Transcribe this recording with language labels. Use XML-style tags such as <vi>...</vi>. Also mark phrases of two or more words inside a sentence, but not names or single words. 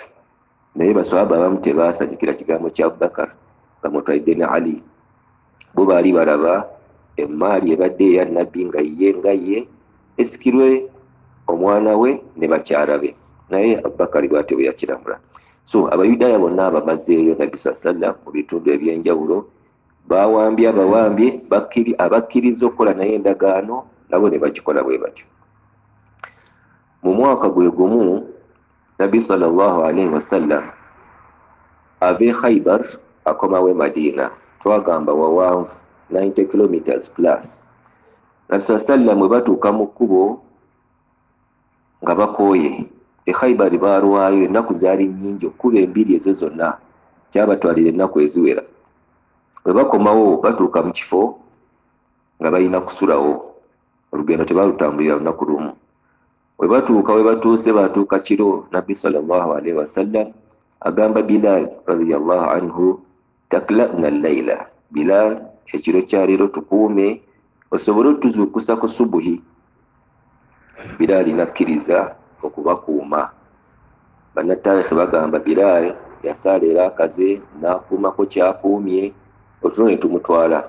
<lg>Naye baswahaba abamu tebaasanyukira kigambo kya Abubakar nga mutwalidde ne Ali. Bo baali balaba emaali ebadde eya Nabbi nga ye esikirwe omwana we ne bakyala be, naye Abubakar bw'atyo bwe yakiramula. So Abayudaaya bonna abamazeeyo Nabbi</lg> <ar>صلى الله عليه وسلم</ar> <lg>mu bitundu eby'enjawulo bawambye abawambye abakkiriza okukola naye endagaano nabo ne bagikola bwe batyo. Mu mwaka gwe gumu Nabbi</lg> <ar>صلى الله عليه وسلم</ar> <lg>ave Khaybar akomawe Madina, twagamba wawanvu 90</lg> <en>kilometers plus.</en> <lg>Nabbi</lg> <ar>صلى الله عليه وسلم</ar> <lg>bwe batuuka mu kkubo nga bakooye e Khaybar barwayo, ennaku zaali nnyingi, okkuba embiri ezo zonna kyabatwalira ennaku eziwera. Bwe bakomawo batuuka mu kifo nga balina kusulawo, olugendo tebalutambulira lunaku lumu. We batuuse batuuka kiro, Nabbi</lg> <ar>صلى الله عليه وسلم</ar> <lg>agamba Bilal</lg> <ar>رضي الله عنه, تكلأنا الليلة,</ar> <lg>Bilal ekiro kya leero tukuume osobole otuzuukusa ku subuhi. Bilal nakkiriza okubakuuma. Bannattarikhi bagamba Bilal yasaala era akaze n'akuumako kyakuumye, otulo ne tumutwala.</lg>